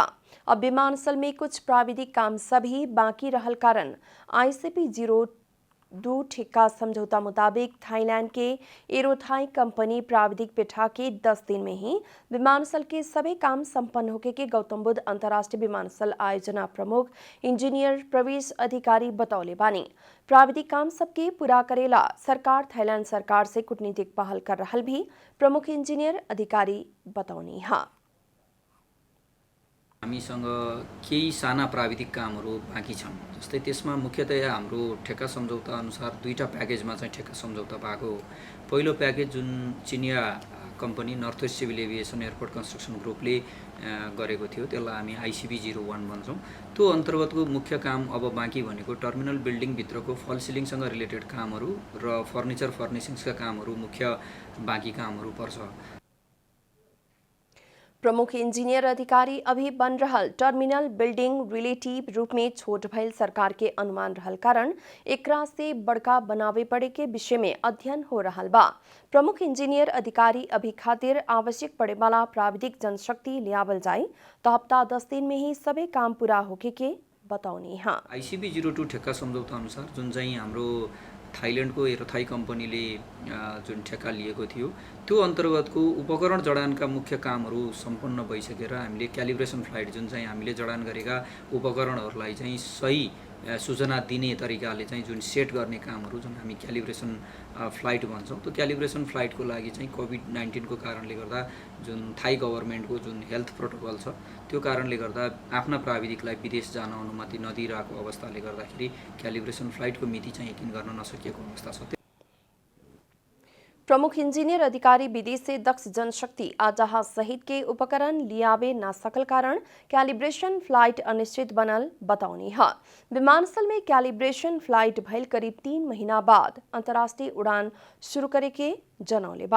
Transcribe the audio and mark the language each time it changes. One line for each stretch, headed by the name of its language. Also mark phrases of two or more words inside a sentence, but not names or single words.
Bhojpuri: अब विमानस्थल में कुछ प्राविधिक काम सभी बाकी रहल कारण ICP-02 ठेका समझौता मुताबिक थाईलैंड के एरोथाई कंपनी प्राविधिक पेठा के 10 दिन में ही विमानस्थल के सभी काम संपन्न होके के गौतम बुद्ध अंतर्राष्ट्रीय विमानस्थल आयोजना प्रमुख इंजीनियर प्रवेश अधिकारी बतौले बानी। प्राविधिक काम सबके पूरा करेला सरकार थाईलैंड सरकार से कूटनीतिक पहल कर रहल भी प्रमुख इंजीनियर अधिकारी बतौनी हा।
Nepali: हामीसँग केही साना प्राविधिक कामहरू बाँकी छन्। जस्तै त्यसमा मुख्यतया हाम्रो ठेक्का सम्झौता अनुसार 2टा प्याकेजमा चाहिँ ठेक्का सम्झौता भएको हो। पहिलो प्याकेज जुन चिनिया कम्पनी नर्थ वेस्ट सिभिल एभिएसन एयरपोर्ट कन्स्ट्रक्सन ग्रुपले गरेको थियो त्यसलाई हामी ICP-01 भन्छौँ। त्यो अन्तर्गतको मुख्य काम अब बाँकी भनेको
English: terminal building-भित्रको false ceiling-सँग related
Nepali: कामहरू र
English: furniture furnishings-का
Nepali: कामहरू मुख्य बाँकी कामहरू पर्छ।
Bhojpuri: प्रमुख इंजीनियर अधिकारी अभी बन रहल
English: terminal building relative
Bhojpuri: रूप में छोट भइल सरकार के अनुमान रहल कारण एकरा से बड़का बनावे पड़े के विषय में अध्ययन हो रहल बा। प्रमुख इंजीनियर अधिकारी अभी खातिर आवश्यक पड़े वाला प्राविधिक जनशक्ति लियावल जाए तो हफ्ता 10 दिन में ही सबै काम पूरा होके के बताउने हाँ।
Nepali: ICB02 ठेक्का सम्झौता अनुसार जुन चाहिँ हाम्रो थाइल्यान्डको एरोथाई कम्पनीले जुन ठेक्का लिएको थियो त्यो अन्तर्गतको उपकरण जडानका मुख्य कामहरू सम्पन्न भइसकेर हामीले
English: calibration flight
Nepali: जुन चाहिँ हामीले जडान गरेका उपकरणहरूलाई चाहिँ सही सूचना दिने तरिकाले चाहिँ जुन सेट गर्ने कामहरू जुन हामी
English: calibration flight
Nepali: भन्छौँ त्यो
English: calibration flight-को
Nepali: लागि चाहिँ कोभिड-19 को कारणले गर्दा जुन
English: Thai government-को
Nepali: जुन
English: health protocol
Nepali: छ त्यो कारणले गर्दा आफ्ना प्राविधिकलाई विदेश जान अनुमति नदिइरहेको अवस्थाले गर्दाखेरि
English: calibration flight-को
Nepali: मिति चाहिँ यकिन गर्न नसकिएको अवस्था छ।
Bhojpuri: प्रमुख इंजीनियर अधिकारी विदेश से दक्ष जनशक्ति आ जहाज सहित के उपकरण लियावे ना सकल कारण
English: calibration flight
Bhojpuri: अनिश्चित बनल बताउने है। विमानस्थल में
English: calibration flight
Bhojpuri: भइल करीब 3 महीना बाद अंतर्राष्ट्रीय उड़ान शुरू करे के जनौले बा।